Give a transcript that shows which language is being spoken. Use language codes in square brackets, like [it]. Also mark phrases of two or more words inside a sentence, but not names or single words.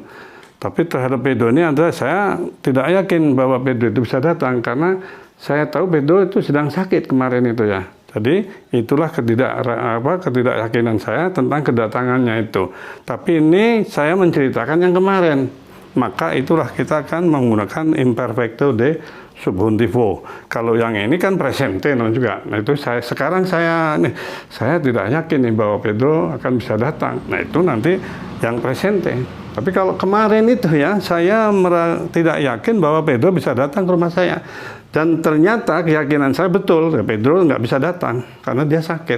[id] Tapi terhadap Pedro ini saya tidak yakin bahwa Pedro itu bisa datang karena saya tahu Pedro itu sedang sakit kemarin itu ya. Jadi itulah ketidakyakinan saya tentang kedatangannya itu. Tapi ini saya menceritakan yang kemarin. Maka itulah kita akan menggunakan [es] imperfecto de subjuntivo. [id] Kalau yang ini kan presente juga. Nah itu sekarang saya tidak yakin nih bahwa Pedro akan bisa datang. Nah itu nanti yang presente. Tapi kalau kemarin itu ya saya tidak yakin bahwa Pedro bisa datang ke rumah saya. Dan ternyata keyakinan saya betul, ya Pedro nggak bisa datang karena dia sakit.